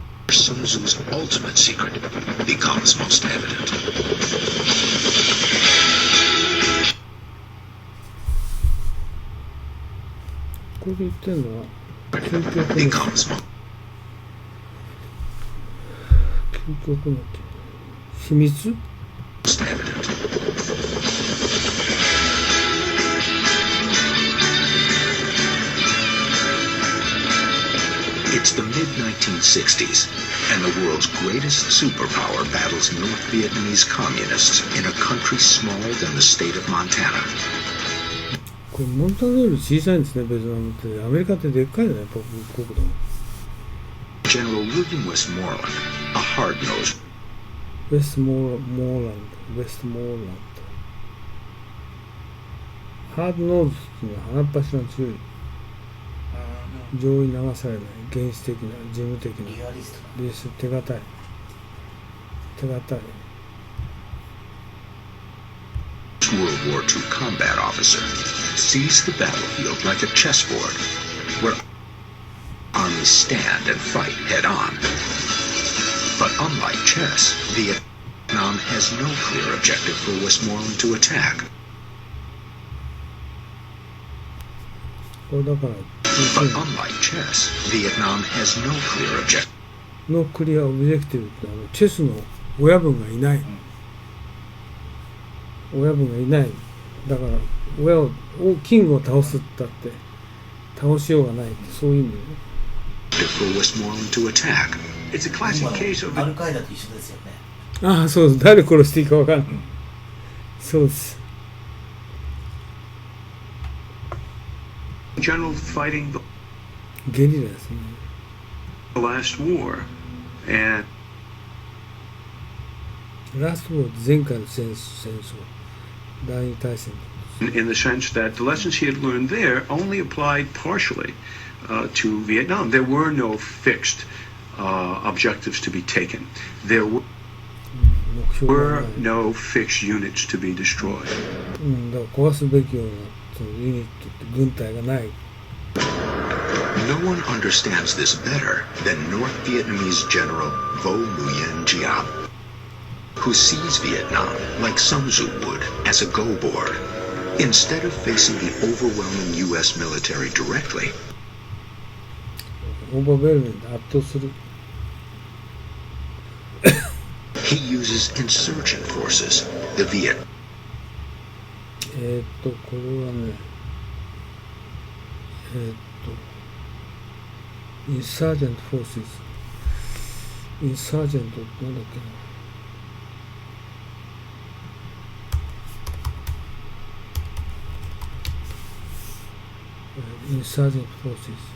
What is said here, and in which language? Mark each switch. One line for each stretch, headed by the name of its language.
English: Sun Tzu's ultimate secret becomes most evident.
Japanese: これで言ってるのは究極の
English: Becomes most
Japanese: 究極の秘密。
English: evident. It's the mid-1960s, and the world's greatest superpower battles North Vietnamese communists in a country smaller than the state of Montana.
Japanese: これモンタナより小さいんですね、ベトナムって。アメリカってでっかいよね、国土。
English: General William Westmoreland, a hard-nosed
Japanese: ウェストモーランド、ウェストモーランド。ハードノーズっていうのは鼻っ柱の強い、上位流されない、原始的な、事務的な、リアリストな。リス手堅い。手堅い。
English: World War II combat officer sees the battlefield like a chessboard, where armies stand and fight head-on. But unlike chess, Vietnam has no clear objective for Westmoreland to attack.
Japanese: これだから、
English: But unlike chess, Vietnam has no clear objective.
Japanese: のクリアオブジェクティブってチェスの親分がいない。親分がいない。だから親をキングを倒すったって倒しようがないって、そういう意味でね。
English: For Westmoreland to attack. It's a classic case of
Japanese: アルカイダと一緒ですよね。ああ、そうです。誰殺していいか分からない。そうです。
English: general fighting the
Japanese: ゲリラですね。
English: last war, and
Japanese: ラストウォー前回の戦争、第二大戦。
English: in the sense that the lessons he had learned there only applied partially to Vietnam. There were no fixed objectives to be taken. There
Japanese: 目標が
English: were
Japanese: ない。
English: no fixed units to be destroyed.
Japanese: だから壊すべきようなそのユニットって軍隊がない。
English: No one understands this better than North Vietnamese General Vo Nguyen Giap, who sees Vietnam, like Sun Tzu would, as a go board. Instead of facing the overwhelming U.S. military directly,
Japanese: オーバーベルメンで圧倒する。
English: he uses insurgent forces, the Viet
Japanese: これはね、インサージェント・フォーセス。インサージェントってなんだっけな。インサージェント・フォーセス。